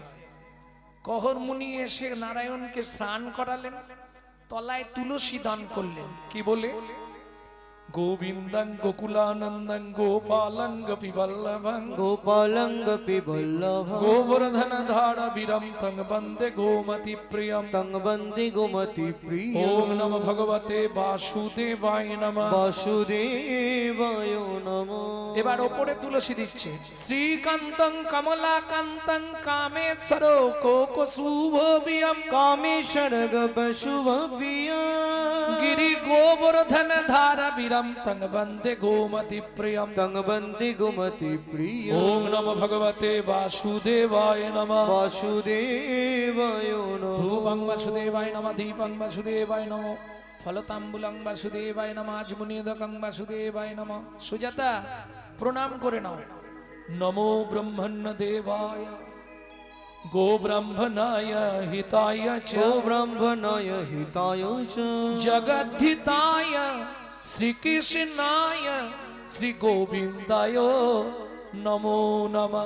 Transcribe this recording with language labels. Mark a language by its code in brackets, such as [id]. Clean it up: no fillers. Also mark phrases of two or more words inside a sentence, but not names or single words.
[bn] কহরমুনি এসে নারায়ণকে স্নান করালেন, তলায় তুলসী দান করলেন। কি বলে? [sa] গোবিন্দং গোকুলানন্দং গোপালং গোপীবল্লভং গোপালং গোপীবল্লভং গোবর্ধন ধারা বীরম তং বন্দে গোমতি প্রিয়ম তং বন্দে গোমতি প্রিয়। ওম নমঃ ভগবতে বাসুদেবায় নমঃ। বাসুদেবায় নমঃ। [bn] এবার ওপরে তুলসী দিচ্ছে। [sa] শ্রীকান্তং কমলাকান্তং কামেশ্বর কোকশুভবিয়ম কামেশ্বর গবশুভবিয়। গিরি গোবর্ধন ধারা বীরম তং বন্দে গোমতি প্রিয়ম তং বন্দে গোমতি প্রিয়। ওম নমঃ ভগবতে বাসুদেবায় নমঃ। বাসুদেবায় নমঃ। ধূপং বাসুদেবায় নমঃ, দীপং বাসুদেবায় নমঃ, ফলতাম্বুলং বাসুদেবায় নমঃ, আজমুনিদকং বাসুদেবায় নমঃ। [bn] সুজাতা, প্রণাম করে নাও। [sa] নমো ব্রহ্মণ্য দেবায় গো ব্রাহ্মণায় হিতায় চ গো ব্রাহ্মণায় হিতায় চ জগদ্ধিতায় শ্রীকৃষ্ণায় শ্রী গোবিন্দায় নমো নমঃ।